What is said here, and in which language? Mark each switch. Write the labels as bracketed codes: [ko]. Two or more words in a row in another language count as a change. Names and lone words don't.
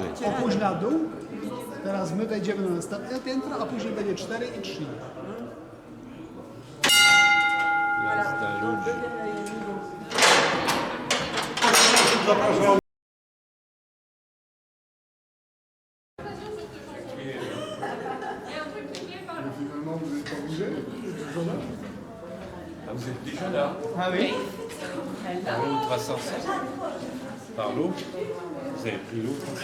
[pl] Opuść na dół. Teraz my wejdziemy na następne piętro, a później będzie 4 i 3. Jazda ludzi. Zapraszam. [fr] Ah, vous êtes déjà là? Ah oui. Par l'eau 307. Par l'eau. Vous avez pris l'eau.